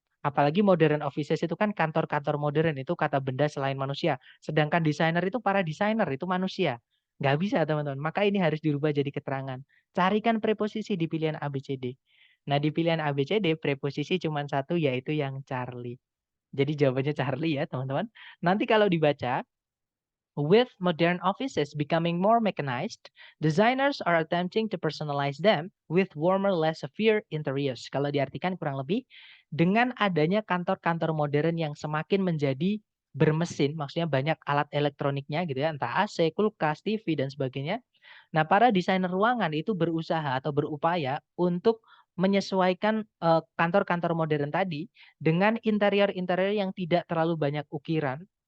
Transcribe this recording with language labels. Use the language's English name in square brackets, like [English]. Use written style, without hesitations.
[Indonesian] Apalagi [English] modern offices [Indonesian] itu kan kantor-kantor modern, itu kata benda selain manusia. Sedangkan desainer itu para desainer, itu manusia. Nggak bisa teman-teman. Maka ini harus dirubah jadi keterangan. Carikan preposisi di pilihan ABCD. Nah di pilihan ABCD preposisi cuma satu yaitu yang Charlie. Jadi jawabannya Charlie ya teman-teman. Nanti kalau dibaca, [English] with modern offices becoming more mechanized, designers are attempting to personalize them with warmer, less severe interiors. [Indonesian] Kalau diartikan kurang lebih, dengan adanya kantor-kantor modern yang semakin menjadi bermesin, maksudnya banyak alat elektroniknya gitu ya, entah AC, kulkas, TV, dan sebagainya. Nah, para desainer ruangan itu berusaha atau berupaya untuk menyesuaikan kantor-kantor modern tadi dengan interior-interior yang tidak terlalu banyak ukiran.